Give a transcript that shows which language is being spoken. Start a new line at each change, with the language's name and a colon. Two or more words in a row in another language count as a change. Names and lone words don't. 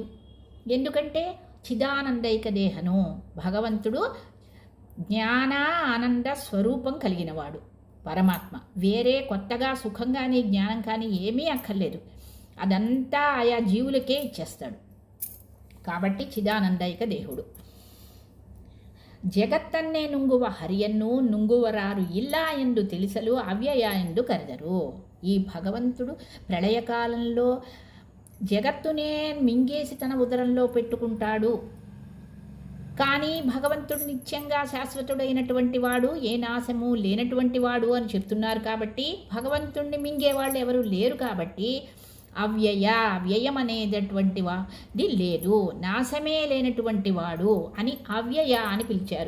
Telugu: ఎందుకంటే చిదానందైక దేహను, భగవంతుడు జ్ఞాన ఆనంద స్వరూపం కలిగినవాడు పరమాత్మ. వేరే కొత్తగా సుఖం కానీ జ్ఞానం కానీ ఏమీ అక్కర్లేదు. అదంతా ఆయా జీవులకే ఇచ్చేస్తాడు. కాబట్టి చిదానందైక దేహుడు.
Kannada: ಜಗತ್ತನ್ನೇ ನುಂಗುವ ಹರಿಯನ್ನು ನುಂಗುವರಾರು ಇಲ್ಲ ಎಂದು ತಿಳಿಸಲು ಅವ್ಯಯ ಎಂದು ಕರೆದರು.
Telugu: ఈ భగవంతుడు ప్రళయకాలంలో జగత్తునే మింగేసి తన ఉదరంలో పెట్టుకుంటాడు. కానీ భగవంతుడు నిత్యంగా శాశ్వతుడైనటువంటి వాడు, ఏ నాశము లేనటువంటి వాడు అని చెప్తున్నారు. కాబట్టి భగవంతుడిని మింగేవాళ్ళు ఎవరు లేరు. కాబట్టి వ్యయం అనేటటువంటి వాడి లేదు, నాశమే లేనటువంటి వాడు అని అవ్యయ అని పిలిచారు.